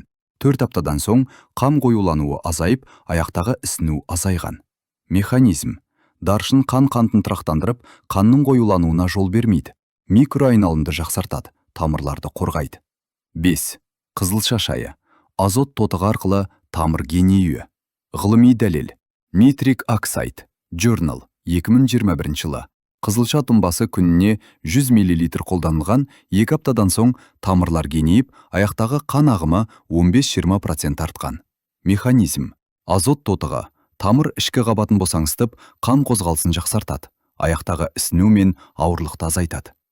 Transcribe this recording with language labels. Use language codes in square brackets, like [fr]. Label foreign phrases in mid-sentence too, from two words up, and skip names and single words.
[kk] 4 аптадан соң қан қоюлануы азайып, аяқтағы ісіну азайған. Механизм. Даршын қан қантын тұрақтандырып, қанның қоюлануына жол бермейді. Микроайналымды жақсартады, тамырларды қорғайды. 5. Қызылша шайы. Азот тотығы арқылы тамыр кеңеюі. Ғылыми дәлел. Nitric Oxide. Journal 2021 жылы. Қызылша тұнбасы күніне 100 мл қолданылған, 2 аптадан соң тамырлар кеңейіп, аяқтағы қан ағымы 15-20% артқан. Механизм. Азот тотығы. Тамыр ішкі қабатын босаңсытып, қан қозғалысын жақсартады, аяқтағы ісіну мен ауырлықты азайтады.